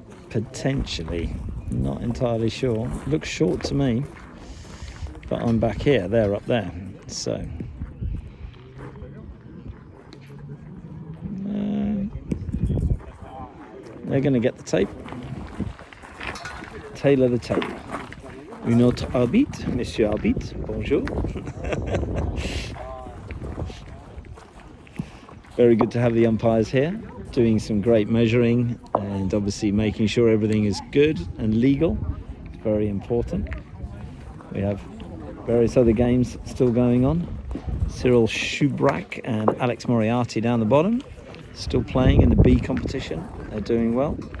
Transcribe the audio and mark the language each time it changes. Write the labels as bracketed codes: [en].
[en] Potentially, not entirely sure. Looks short to me, but I'm back here, they're up there, so they're going to get the tape. Tailor the tape. [fr] Une autre arbitre, Monsieur Arbitre, bonjour. [en] Very good to have the umpires here, doing some great measuring and obviously making sure everything is good and legal. It's very important. We have various other games still going on. Cyril Schubrak and Alex Moriarty down the bottom, still playing in the B competition. They're doing well.